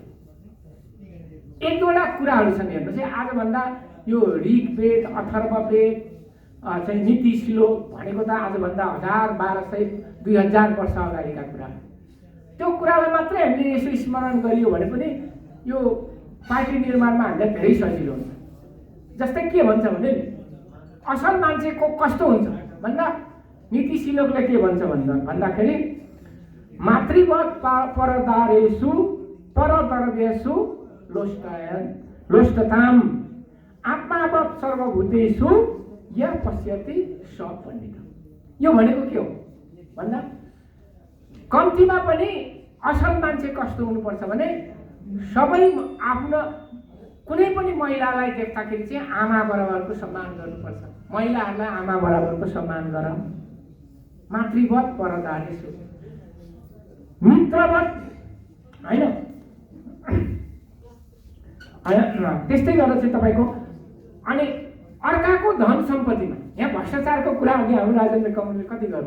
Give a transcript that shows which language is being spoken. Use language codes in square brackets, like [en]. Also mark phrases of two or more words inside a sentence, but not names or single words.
[ne] एक दुईवटा कुराहरू छन् हेर्नुहोस् है, आजभन्दा यो ऋग्वेद, अथर्ववेद चाहिँ नीति श्लोक भनेको त आजभन्दा 1000, 1200, 2000 वर्ष अगाडिका कुरा। त्यो कुरालाई मात्रै हामीले यसो स्मरण गरियो भने पनि यो पार्टी निर्माणमा हामीलाई धेरै सजिलो हुन्छ। जस्तै के भन्छ भने असल मान्छेको कस्तो हुन्छ भन्दा नीति श्लोकले के भन्छ भन्दाखेरि [sa] मातृवत् परदारेषु परदर्वेषु लोष्टताम आत्मावत् सर्वभूतेषु यः पश्यति स पण्डित। [ne] यो भनेको के हो भन्दा कम्तीमा पनि असल मान्छे कस्तो हुनुपर्छ भने सबै आफ्नो कुनै पनि महिलालाई देख्दाखेरि चाहिँ आमा बराबरको सम्मान गर्नुपर्छ। महिलाहरूलाई आमा बराबरको सम्मान गर। [sa] मातृवत् परदारेषु, [ne] मित्रवत् होइन, त्यस्तै गरेर चाहिँ तपाईँको अनि अर्काको धन सम्पत्तिमा यहाँ भ्रष्टाचारको कुरा अघि हाम्रो राजेन्द्र कमलले कति गर्नु।